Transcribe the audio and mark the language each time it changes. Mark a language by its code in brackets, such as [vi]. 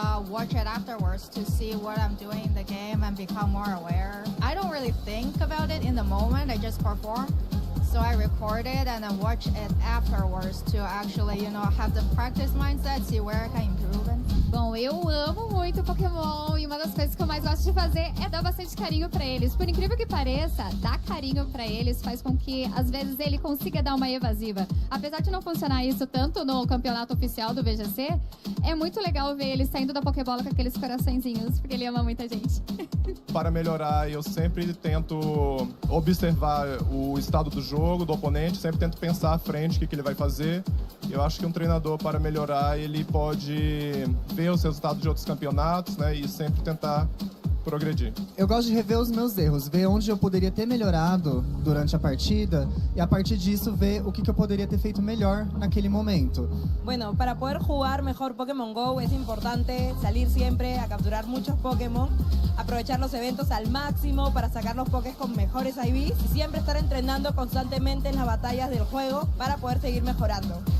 [en] Watch it afterwards to see what I'm doing in the game and become more aware. I don't really think about it in the moment, I just perform. So I record it and then watch it afterwards to actually, have the practice mindset, see where I can improve. [pt] Bom, eu amo muito Pokémon e uma das coisas que eu mais gosto de fazer é dar bastante carinho pra eles. Por incrível que pareça, dar carinho pra eles faz com que, às vezes, ele consiga dar uma evasiva. Apesar de não funcionar isso tanto no campeonato oficial do VGC, é muito legal ver ele saindo da Pokébola com aqueles coraçõezinhos, porque ele ama muita gente. Para melhorar, eu sempre tento observar o estado do jogo, do oponente, sempre tento pensar à frente o que ele vai fazer. Eu acho que um treinador, para melhorar, ele pode ver os resultados de outros campeonatos, né, e sempre tentar progredir. Eu gosto de rever os meus erros, ver onde eu poderia ter melhorado durante a partida e a partir disso ver o que eu poderia ter feito melhor naquele momento. [es] Bueno, para poder jugar mejor Pokémon GO es importante salir siempre a capturar muchos Pokémon, aprovechar los eventos al máximo para sacar los Pokés con mejores IVs y siempre estar entrenando constantemente en las batallas del juego para poder seguir mejorando.